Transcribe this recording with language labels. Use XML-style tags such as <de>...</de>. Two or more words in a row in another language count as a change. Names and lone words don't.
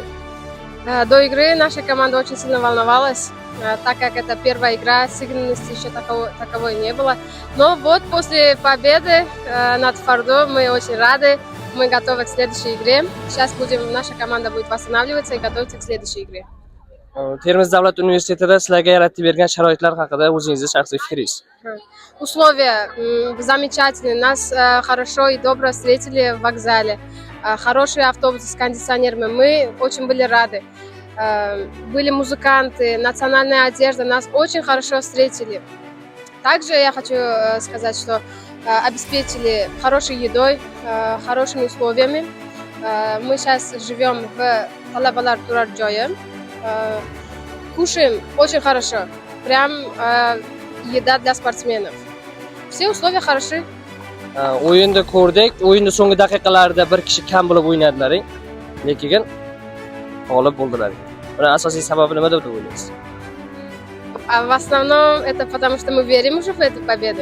<ru>До игры наша команда очень сильно волновалась, так как это первая игра, сыгранности еще таковой не было. Но вот после победы над Фордо мы очень рады, мы готовы к следующей игре. Сейчас наша команда будет восстанавливаться и готовиться к следующей игре.</ru> <uz>Termiz davlat universitetida sizlarga yaratib bergan sharoitlar haqida o'zingizning shaxsiy fikringiz?</uz> <ru>Условия замечательные, нас хорошо и добро встретили в вокзале. Хорошие автобусы с кондиционерами, мы очень были рады. Были музыканты, национальная одежда, нас очень хорошо встретили. Также я хочу сказать, что обеспечили хорошей едой, хорошими условиями. Мы сейчас живем в Талабалар Турар Джое. Кушаем очень хорошо, прям еда для спортсменов. Все условия хороши.</ru> <uz>O'yinda ko'rdik, o'yinning so'nggi daqiqalarida bir kishi kam bo'lib o'ynadilar, lekin g'olib bo'ldilar. Buning asosiy sababi nima deb o'ylaysiz?</uz> <ru>В основном это потому, что мы верим уже в эту победу.</ru>